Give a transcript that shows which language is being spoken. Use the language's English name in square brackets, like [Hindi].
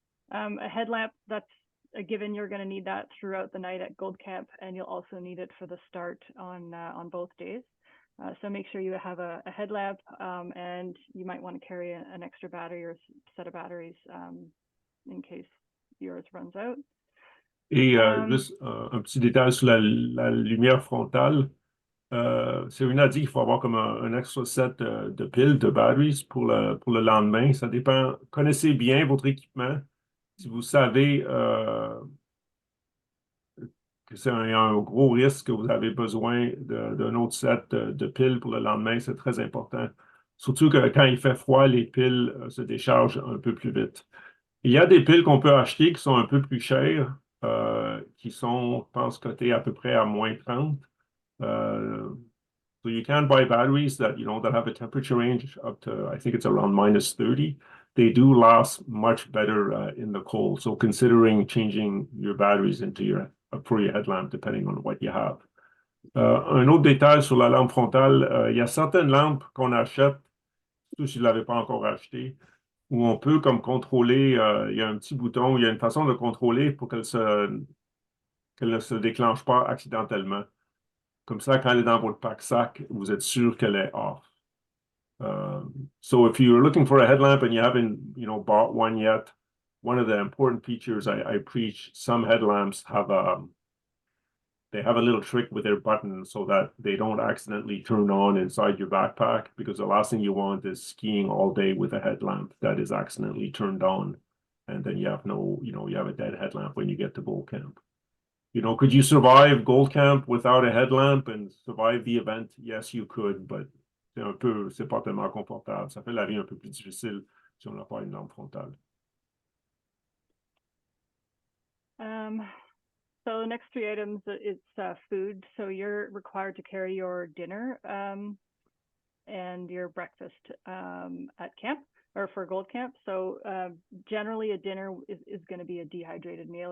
[English] A headlamp, that's a given. You're going to need that throughout the night at Gold Camp, and you'll also need it for the start on both days. So make sure you have a headlamp, and you might want to carry an extra battery or set of batteries in case yours runs out. [French] Et juste un petit détail sur la lumière frontale. Serena dit qu'il faut avoir comme un extra set de piles, de batteries pour le lendemain. Ça dépend. Connaissez bien votre équipement. Si vous savez que c'est un gros risque que vous avez besoin d'un autre set de piles pour le lendemain, c'est très important. Surtout que quand il fait froid, les piles se déchargent un peu plus vite. Il y a des piles qu'on peut acheter qui sont un peu plus chères, qui sont, je pense, cotées à peu près à -30. [English] So you can buy batteries that that have a temperature range up to, I think it's around -30. They do last much better in the cold. So considering changing your batteries for your headlamp, depending on what you have. [French] Un autre détail sur la lampe frontale, il y a certaines lampes qu'on achète, surtout si vous ne l'avez pas encore acheté, où on peut comme contrôler, il y a un petit bouton, il y a une façon de contrôler pour qu'elle ne se déclenche pas accidentellement. Comme ça, quand elle est dans votre pack-sac, vous êtes sûr qu'elle est off. [English] So if you're looking for a headlamp and you haven't, bought one yet, one of the important features I preach, some headlamps they have a little trick with their button so that they don't accidentally turn on inside your backpack, because the last thing you want is skiing all day with a headlamp that is accidentally turned on. And then you have you have a dead headlamp when you get to Gold Camp. Could you survive Gold Camp without a headlamp and survive the event? Yes, you could, but [French] c'est pas tellement confortable. Ça fait la vie un peu plus difficile si on n'a pas une lampe frontale. [English] So the next 3 items, it's food. So you're required to carry your dinner and your breakfast at camp or for Gold Camp. So generally a dinner is going to be a dehydrated meal.